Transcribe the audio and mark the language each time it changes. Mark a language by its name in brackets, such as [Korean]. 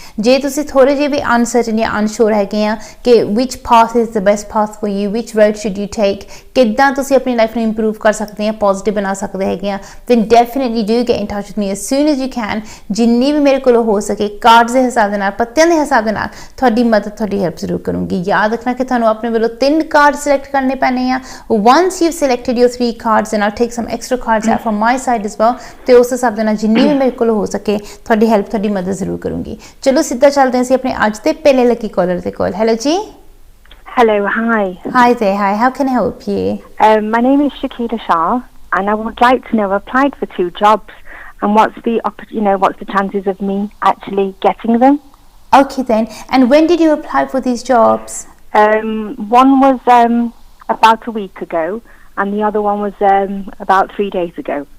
[Punjabi] ਜੇ ਤੁਸੀਂ ਥੋੜੇ ਜਿਹੇ ਵੀ ਅਨਸਰਟਨ ਜਾਂ ਅਨਸ਼ੋਰ ਹੈਗੇ ਆ ਕਿ [English] which path is the best path for you, which road should you take, [Punjabi] ਕਿੱਦਾਂ ਤੁਸੀਂ ਆਪਣੀ ਲਾਈਫ ਨੂੰ ਇੰਪਰੂਵ ਕਰ ਸਕਦੇ ਆ, ਪੋਜ਼ਿਟਿਵ ਬਣਾ ਸਕਦੇ ਹੈਗੇ ਆ, [English] Then definitely do get in touch with me as soon as you can. [Punjabi] ਜਿੰਨੀ ਵੀ ਮੇਰੇ ਕੋਲ ਹੋ ਸਕੇ ਕਾਰਡਸ ਦੇ ਹਿਸਾਬ ਦੇ ਨਾਲ, ਪੱਤਿਆਂ ਦੇ ਹਿਸਾਬ ਦੇ ਨਾਲ ਤੁਹਾਡੀ ਮਦਦ, ਤੁਹਾਡੀ ਹੈਲਪ ਜ਼ਰੂਰ ਕਰੂੰਗੀ। ਯਾਦ ਰੱਖਣਾ ਕਿ ਤੁਹਾਨੂੰ ਆਪਣੇ ਵੱਲੋਂ 3 ਕਾਰਡ ਸਿਲੈਕਟ ਕਰਨੇ ਪੈਣੇ ਆ। [English] once you've selected your 3 cards, then I'll take some extra cards out from my side as well, [Punjabi] ਤੇ ਉਸ ਹਿਸਾਬ ਦੇ ਨਾਲ ਜਿੰਨੀ ਵੀ ਮੇਰੇ ਕੋਲ ਹੋ ਸਕੇ ਤੁਹਾਡੀ ਹੈਲਪ, ਤੁਹਾਡੀ ਮਦਦ ਜ਼ਰੂਰ ਕਰੂੰਗੀ। ਚਲੋ ਸਿੱਧਾ ਚੱਲਦੇ ਹਾਂ ਅਸੀਂ ਆਪਣੇ ਅੱਜ ਦੇ ਪਹਿਲੇ ਲੱਕੀ ਕਾਲਰ ਦੇ ਕੋਲ। ਹੈਲੋ ਜੀ। [English] Hello, hi. Hi there, hi. How can I help you? My name is Shakira Shah, and I would like to know, I've applied for 2 jobs, and what's the chances of me actually getting them? Okay then. And when did you apply for these jobs? One was about a week ago, and the other one was about 3 days ago.